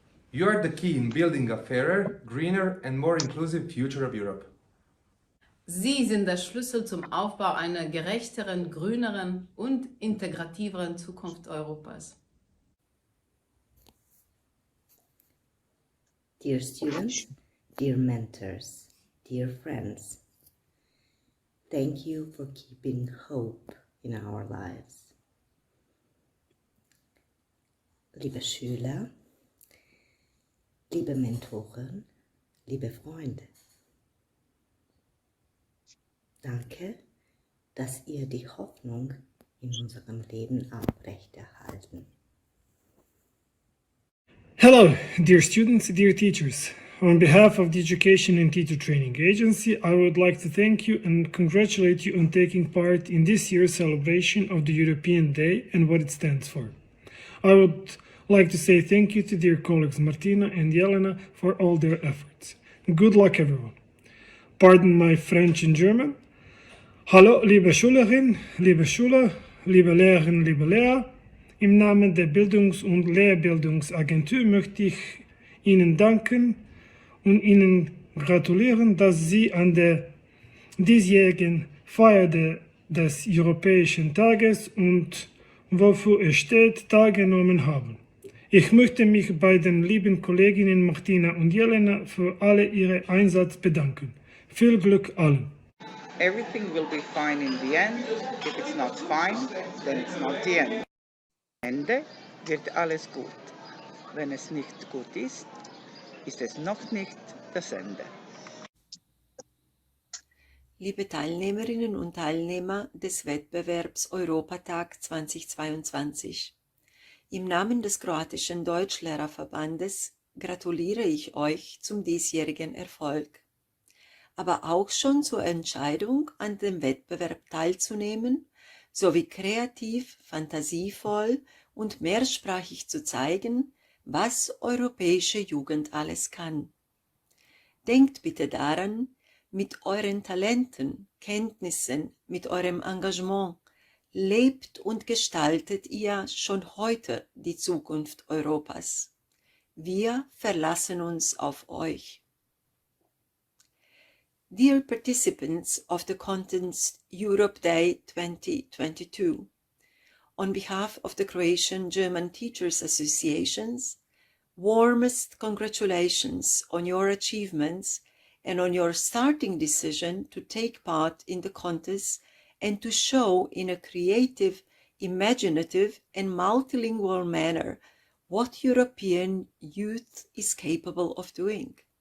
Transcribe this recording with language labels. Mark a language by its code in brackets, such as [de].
[en] You are the key in building a fairer, greener and more inclusive future of Europe. [de] Sie sind der Schlüssel zum Aufbau einer gerechteren, grüneren und integrativeren Zukunft Europas. [en] Dear students, dear mentors, dear friends, thank you for keeping hope in our lives. [de] Liebe Schüler, liebe Mentoren, liebe Freunde, Danke, dass ihr die Hoffnung in unserem Leben aufrechterhalten. [en] Hello, dear students, dear teachers. On behalf of the Education and Teacher Training Agency, I would like to thank you and congratulate you on taking part in this year's celebration of the European Day and what it stands for. I would like to say thank you to dear colleagues Martina and Jelena for all their efforts. Good luck, everyone. Pardon my French and German. [de] Hallo, liebe Schülerinnen, liebe Schüler, liebe Lehrerinnen, liebe Lehrer. Im Namen der Bildungs- und Lehrbildungsagentur möchte ich Ihnen danken und Ihnen gratulieren, dass Sie an der diesjährigen Feier des Europäischen Tages und wofür es steht, teilgenommen haben. Ich möchte mich bei den lieben Kolleginnen Martina und Jelena für alle ihren Einsatz bedanken. Viel Glück allen! [en] Everything will be fine in the end. If it's not fine, then it's not the end. [de] Am Ende wird alles gut. Wenn es nicht gut ist, ist es noch nicht das Ende. Liebe Teilnehmerinnen und Teilnehmer des Wettbewerbs Europatag 2022. Im Namen des kroatischen Deutschlehrerverbandes gratuliere ich euch zum diesjährigen Erfolg, aber auch schon zur Entscheidung, an dem Wettbewerb teilzunehmen, sowie kreativ, fantasievoll und mehrsprachig zu zeigen, was europäische Jugend alles kann. Denkt bitte daran, mit euren Talenten, Kenntnissen, mit eurem Engagement lebt und gestaltet ihr schon heute die Zukunft Europas. Wir verlassen uns auf euch. [en] Dear participants of the contest Europe Day 2022, on behalf of the Croatian German Teachers Associations, warmest congratulations on your achievements and on your starting decision to take part in the contest and to show in a creative, imaginative and multilingual manner what European youth is capable of doing.